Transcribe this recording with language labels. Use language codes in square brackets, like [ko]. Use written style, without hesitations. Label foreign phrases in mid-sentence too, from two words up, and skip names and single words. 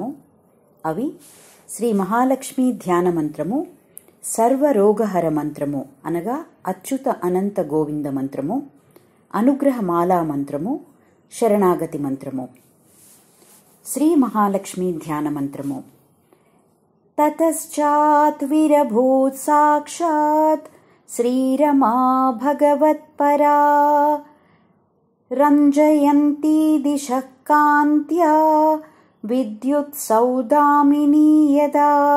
[te] అవి శ్రీ మహాలక్ష్మి ధ్యాన మంత్రము, సర్వరోగహర మంత్రము అనగా అచ్యుత అనంత గోవింద మంత్రము, అనుగ్రహమాలా మంత్రము, శరణాగతి మంత్రము. శ్రీ మహాలక్ష్మి ధ్యాన మంత్రము. [sa] ततश्चात् विरभूत् साक्षात् श्रीरमा भगवत्परा रञ्जयन्ती दिशः कान्त्या विद्युत्सौदामिनी यदा.